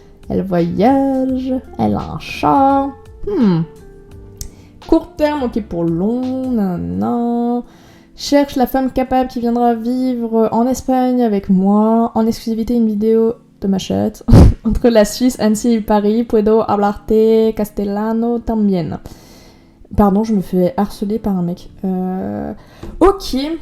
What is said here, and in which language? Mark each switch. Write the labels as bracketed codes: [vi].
[fr] Elle voyage, elle a un chat. Court terme, ok pour long, nanana. Cherche la femme capable qui viendra vivre en Espagne avec moi. En exclusivité, une vidéo de ma chatte. Entre la Suisse, Annecy et Paris. [es] Puedo hablarte castellano también. [fr] Pardon, je me fais harceler par un mec. Ok.